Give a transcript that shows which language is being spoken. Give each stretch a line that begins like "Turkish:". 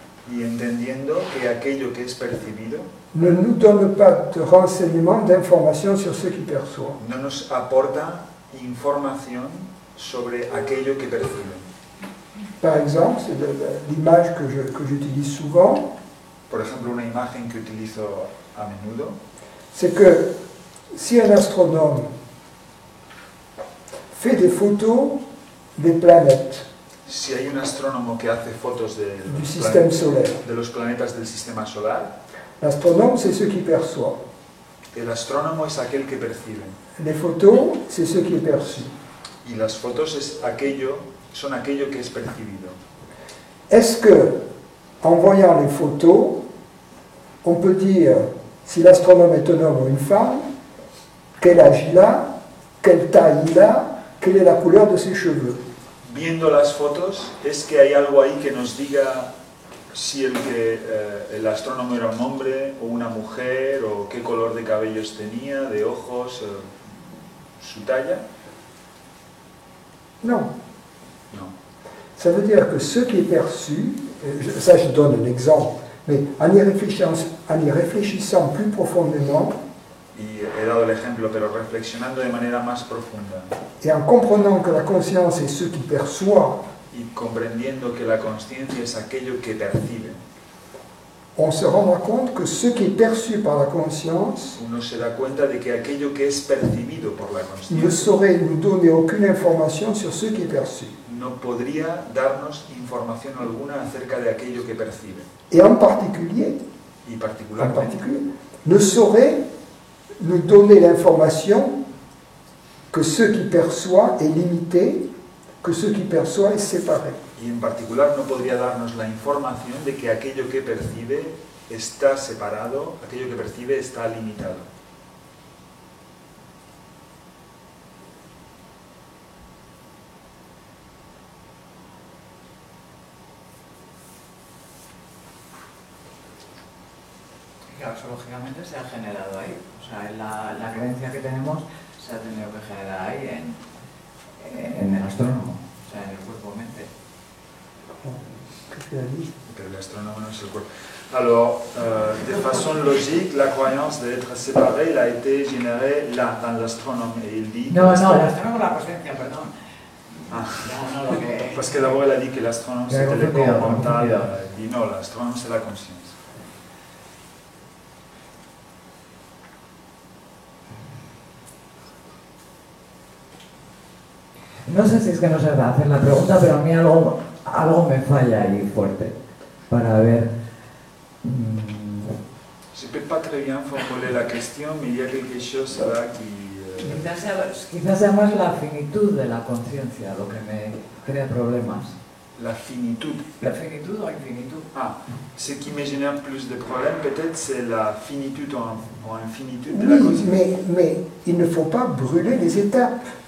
Spanish: Y entendiendo que aquello que es percibido
French: ne nous donne pas de renseignements, d'informations sur ce qui perçoit.
Spanish: no nos aporta información sobre aquello que percibe.
French: Par exemple, c'est l'image que j'utilise souvent,
Spanish: Por ejemplo, una imagen que utilizo a menudo
French: c'est que si un astronome fait des photos des planètes
Spanish: si hay un astrónomo que hace fotos
French: du système solaire,
Spanish: de los planetas del sistema solar,
French: l'astronome, c'est ce qui perçoit.
Spanish: el astrónomo es aquel que percibe.
French: Les photos, c'est ce qui est perçu.
Spanish: Y las fotos son aquello que es percibido.
French: Est-ce que, en voyant les photos, on peut dire si l'astronome est un homme ou une femme, quel âge il a, quelle taille il a, quelle est la couleur de ses cheveux?
Spanish: Viendo las fotos, es que hay algo ahí que nos diga si el astrónomo era un hombre o una mujer, o qué color de cabellos tenía, de ojos, su talla.
French: Non.
Spanish: No.
French: Ça veut dire que ce qui est perçu, ça je donne un exemple, mais en y réfléchissant plus profondément,
Spanish: Y he dado el ejemplo, pero reflexionando de manera más profunda
French: et en comprenant que la conscience est ce qui perçoit,
Spanish: y comprendiendo que la conciencia es aquello que percibe,
French: on se rendra compte que ce qui est perçu par la conscience
Spanish: uno se da cuenta de que aquello que es percibido por la
French: ne
Spanish: conciencia
French: saurait nous donner aucune information sur ce qui est perçu.
Spanish: no podría darnos información alguna acerca de aquello que percibe.
French: Et en particulier,
Spanish: Y particularmente
French: ne saurait nous donner l'information que ce qui perçoit est limité, que ce qui perçoit est séparé.
Spanish: Y en particular no podría darnos la información de que aquello que percibe está separado, aquello que percibe está limitado. Claro, eso lógicamente se ha generado ahí. O sea, la creencia que tenemos se ha tenido que generar ahí en el astrónomo, o sea, en el cuerpo-mente.
French: Qu'est-ce qu'elle a dit?
Spanish: Pero el astrónomo no es el cuerpo.
French: Alors, de façon logique, la croyance d'être séparé, elle a été générée là, dans l'astronome. Et il dit...
Spanish: No, el astrónomo es la presencia, perdón. Ah. No, lo que...
French: Parce que d'abord, elle a dit que l'astronome c'était le corps mental. Il dit non, l'astronome c'est la conscience.
Spanish: No sé si es que no se va a hacer la pregunta, pero a mí algo me falla ahí fuerte para ver.
French: Je ne peux pas très bien formuler la question, mais il y a quelque chose là qui...
Spanish: Quizás sea más la finitud de la conciencia lo que me crea problemas. La finitud. ¿La finitud o infinitud?
French: Ah, ce qui me génère plus de problèmes, peut-être, c'est la finitude ou infinitude de la Oui, conscience. mais il ne faut pas brûler les étapes.